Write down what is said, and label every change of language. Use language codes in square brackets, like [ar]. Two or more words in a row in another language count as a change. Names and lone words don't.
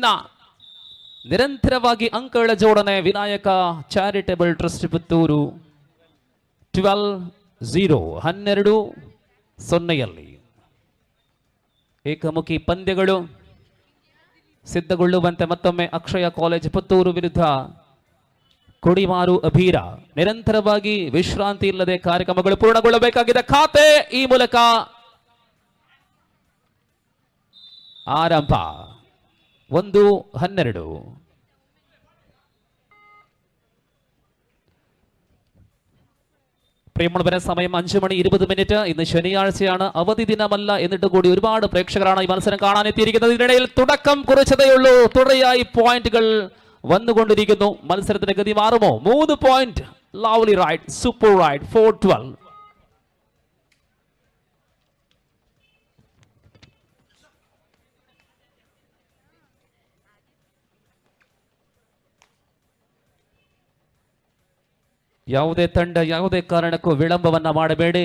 [kn] ನಿರಂತರವಾಗಿ ಅಂಕಗಳ ಜೋಡಣೆ ವಿನಾಯಕ ಚಾರಿಟೇಬಲ್ ಟ್ರಸ್ಟ್ ಪುತ್ತೂರು 12-0 ಏಕಮುಖಿ ಪಂದ್ಯಗಳು ಸಿದ್ಧಗೊಳ್ಳುವಂತೆ ಮತ್ತೊಮ್ಮೆ ಅಕ್ಷಯ ಕಾಲೇಜ್ ಪುತ್ತೂರು ವಿರುದ್ಧ ಕೊಡಿಮಾರು ಅಭೀರ. ನಿರಂತರವಾಗಿ ವಿಶ್ರಾಂತಿ ಇಲ್ಲದೆ ಕಾರ್ಯಕ್ರಮಗಳು ಪೂರ್ಣಗೊಳ್ಳಬೇಕಾಗಿದೆ. ಖಾತೆ ಈ ಮೂಲಕ ಆರಂಭ 1-12. [ml] പ്രിയമുള്ളവരെ സമയം 5:20. ഇന്ന് ശനിയാഴ്ചയാണ്, അവധി ദിനമല്ല. എന്നിട്ട് കൂടി ഒരുപാട് പ്രേക്ഷകരാണ് ഈ മത്സരം കാണാൻ എത്തിയിരിക്കുന്നത്. ഇതിനിടയിൽ തുടക്കം കുറിച്ചതേയുള്ളൂ. തുടരെയായി പോയിന്റുകൾ വന്നുകൊണ്ടിരിക്കുന്നു. മത്സരത്തിന്റെ ഗതി മാറുമോ? 3 പോയിന്റ്. [en] lovely ride, super ride. [ml] 4-12. [kn] ಯಾವುದೇ ತಂಡ ಯಾವುದೇ ಕಾರಣಕ್ಕೂ ವಿಳಂಬವನ್ನ ಮಾಡಬೇಡಿ.